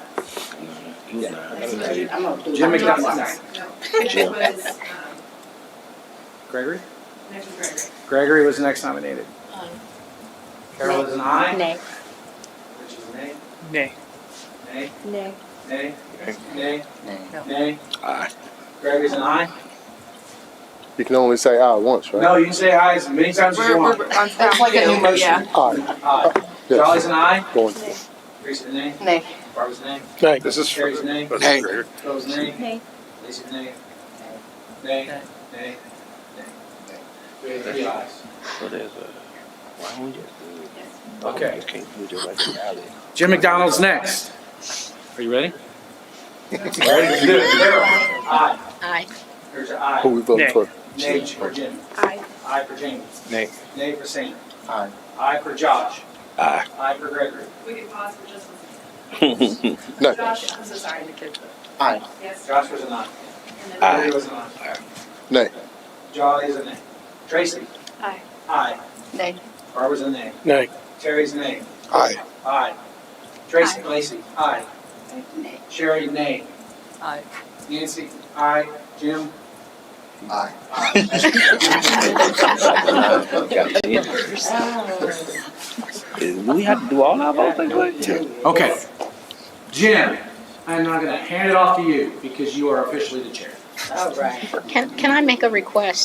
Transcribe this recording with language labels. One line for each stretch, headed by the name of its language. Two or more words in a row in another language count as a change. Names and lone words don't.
English: I'm gonna do Jim my McDonald. job. It was, Gregory? next was Gregory. Gregory was next nominated. Carol is an aye. Nay. Rich is a nay. Nay. Nay. Nay. Nay. Nay. Nay. Nay. Aye. Gregory's an aye. You can only say aye once, right? No, you can say aye as many times as you want. It's like a new motion. Aye. Aye. Yes. Charlie's an aye. Going. Terry's a nay. Nay. Barbara's a nay. Nay. This is Terry's a nay. Nay. Phil's a nay. Nay. Lacey's a nay. Nay. Nay. Nay. We have 3 ayes. So there's a. Why don't we just do it? Okay. You can't do it just like the alley. Jim McDonald's next. Are you ready? Ready? Let's do it. Carol. Aye. Aye. Here's your aye. Who we voting Nay. for? Nay for Jim. Aye. Aye for James. Nay. Nay for Sam. Aye. Aye for Josh. Aye. Aye for Gregory. We can pause for just a second. Nay. Josh, I'm so sorry. Aye. Yes. Josh was a aye. And then Larry was an aye. Nay. John is a nay. Tracy? Aye. Aye. Nay. Barbara's a nay. Nay. Terry's a nay. Aye. Aye. Tracy? Lacey? Aye. Nay. Sherry? Nay. Aye. Nancy? Aye. Jim? Aye. Do we have to do all our votes like that? Okay. Jim, I'm now gonna hand it off to you because you are officially the chair. All right. Can I make a request?